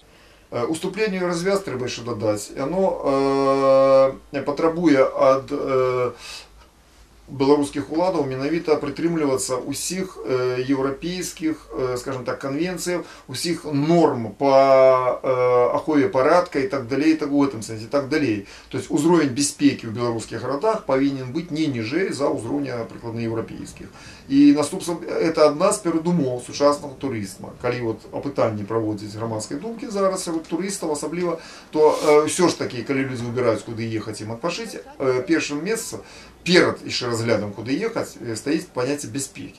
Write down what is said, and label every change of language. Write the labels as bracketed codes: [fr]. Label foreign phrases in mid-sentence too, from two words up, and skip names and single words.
[be] Уступлению развяз трэба яшчэ дадаць. Оно патрабуе ад беларускіх уладаў менавіта прытрымлівацца ўсіх еўрапейскіх, [ru] скажем так, [be] конвенцыяў, усіх норм по ахове парадка [ru] и так далее, так в этом сэнсе, и так далее. То есть [be] узровень бяспекі ў беларускіх гарадах павінен быць не ніжэй за ўзроўня прыкладна еўрапейскіх. І наступствам это адна з перадумоў сучаснага турызма. Калі вот апытанні праводзіць грамадскай думкі зараз сярод турыстаў асабліва, то ўсё ж такі, калі людзі выбіраюць, куды ехаць ім адпачыць, першым месцам перад яшчэ разглядам, куды ехаць, стаіць паняцце бяспекі.